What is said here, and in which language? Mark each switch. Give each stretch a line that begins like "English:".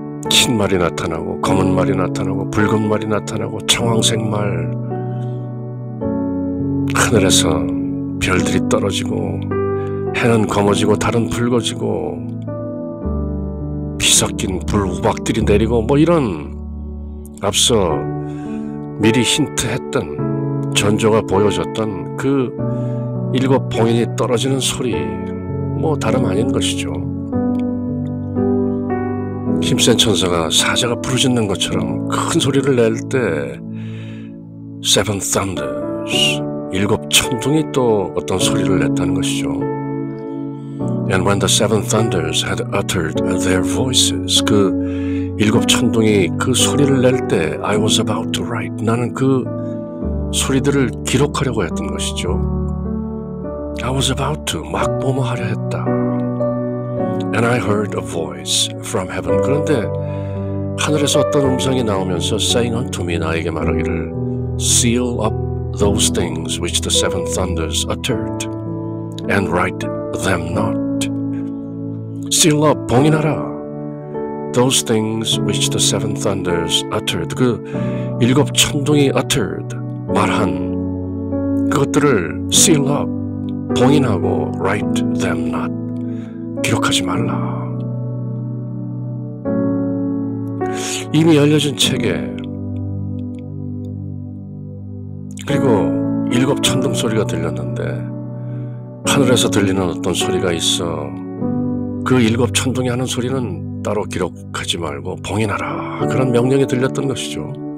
Korean: 흰 말이 나타나고 검은 말이 나타나고 붉은 말이 나타나고 청황색 말, 하늘에서 별들이 떨어지고 해는 검어지고 달은 붉어지고 피 섞인 불 우박들이 내리고 뭐 이런 앞서 미리 힌트했던 전조가 보여줬던 그 7 봉인이 떨어지는 소리, 뭐 다름 아닌 것이죠. 힘센 천사가 사자가 부르짖는 것처럼 큰 소리를 낼 때
English: Seven thunders,
Korean: 7 천둥이 또 어떤 소리를 냈다는 것이죠.
English: And when the 7 thunders had uttered their voices,
Korean: 그 7 천둥이 그 소리를 낼 때
English: I was about to write,
Korean: 나는 그 소리들을 기록하려고 했던 것이죠.
English: I was about to,
Korean: 막 뭐뭐하려 했다.
English: And I heard a voice from heaven.
Korean: 그런데 하늘에서 어떤 음성이 나오면서
English: saying unto me,
Korean: 나에게 말하기를
English: seal up those things which the 7 thunders uttered and write them not. seal up,
Korean: 봉인하라.
English: those things which the 7 thunders uttered.
Korean: 그 7 천둥이 uttered, 말한 그것들을
English: seal up,
Korean: 봉인하고
English: write them not,
Korean: 기록하지 말라. 이미 열려진 책에 그리고 7 천둥 소리가 들렸는데 하늘에서 들리는 어떤 소리가 있어 그 7 천둥이 하는 소리는 따로 기록하지 말고 봉인하라, 그런 명령이 들렸던 것이죠.